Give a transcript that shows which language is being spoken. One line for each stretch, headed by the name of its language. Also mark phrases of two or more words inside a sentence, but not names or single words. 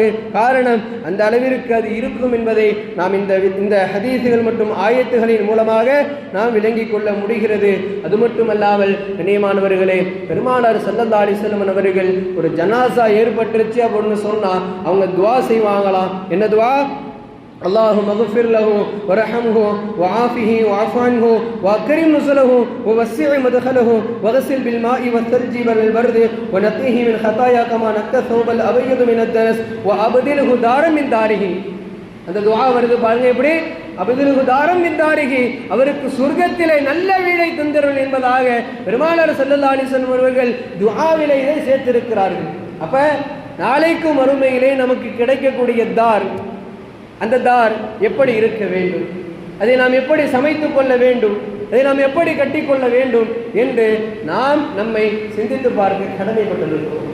Tamil: காரணம், அந்த அளவிற்கு அது இருக்கும் என்பதை நாம் இந்த ஹதீசுகள் மற்றும் ஆயத்துகளின் மூலமாக நாம் விளங்கிக் கொள்ள முடிகிறது. அது மட்டுமல்லாமல் கண்ணியமானவர்களே, பெருமானார்
Arabic: صلى الله عليه وسلم
Tamil: அவர்கள் ஒரு ஜனாசா ஏற்பட்டுருச்சு அப்படின்னு சொன்னா அவங்க துஆ செய்வாங்களாம். என்ன துஆ?
Arabic: اللهم اغفر له وارحمه وعافه واعف عنه واكرم نزله ووسع مدخله واغسل بالماء والثلج والبرد ونقيه من خطايا كما نقى الثوب الابيض من الدنس وابدله دارا من داره.
Tamil: அந்த துஆ வருது பாருங்க எப்படி,
Arabic: أبدله دارا من داره,
Tamil: அவருக்கு சொர்க்கத்திலே நல்ல வீடை தந்தருள் என்பதாக பெருமானார்
Arabic: صلى الله عليه وسلم
Tamil: அவர்கள் துஆவிலே இதை சேர்த்திருக்கிறார்கள். அப்ப நாளைக்கு மறுமையிலே நமக்கு கிடைக்கக்கூடிய தார், அந்த தார் எப்படி இருக்க வேண்டும், அதை நாம் எப்படி சமைத்துக் கொள்ள வேண்டும், அதை நாம் எப்படி கட்டிக்கொள்ள வேண்டும் என்று நாம் நம்மை சிந்தித்து பார்க்க கடமைப்பட்டிருக்கிறோம்.